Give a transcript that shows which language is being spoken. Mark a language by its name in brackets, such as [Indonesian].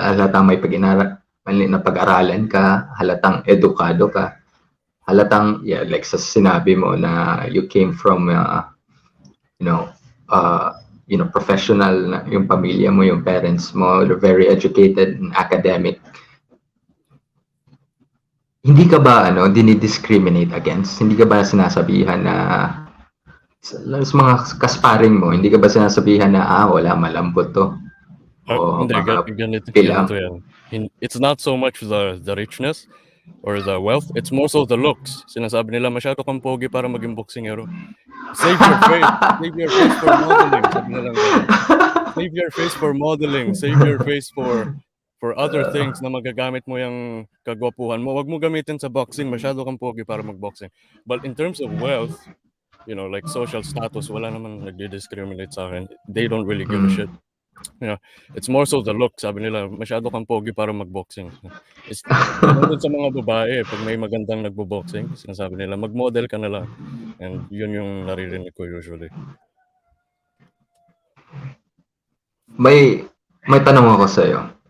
[Filipino] Halatang may pag-aralan ka, halatang edukado ka, halatang like sa sinabi mo na [English] you came from you know [Filipino] professional na yung pamilya mo, yung parents mo, [English] they're very educated and academic. [Filipino] Hindi ka ba dinidiscriminate against? Hindi ka ba sinasabihan na sa mga kasparing mo, hindi ka ba sinasabihan na wala malambot to? O Hindi, baka ganito bilang yan. [English] It's not so much the richness or the wealth, it's more so the looks. [Filipino] Sinasabi nila, masyado kang pogi para maging boksingero. [English] Save your face. Save your face for modeling. [Filipino] Sabi nilang gano'n. [English] Save your face for modeling. Save your face for other things [Filipino] na magagamit mo yung kagwapuhan mo. Wag mo gamitin sa boxing. Masyado kang pogi para mag-boxing. [English] But in terms of wealth, like social status, [Filipino] wala naman nagdi-discriminate sa akin. [English] They don't really give a shit. It's more so the look. [Filipino] Sabi nila, masyado kang pogi para mag-boxing. It's ganun din sa mga babae. Pag may magandang nagbo-boxing, sinasabi nila, mag-model ka na lang. And yun yung naririnig ko usually. may tanong ako sa iyo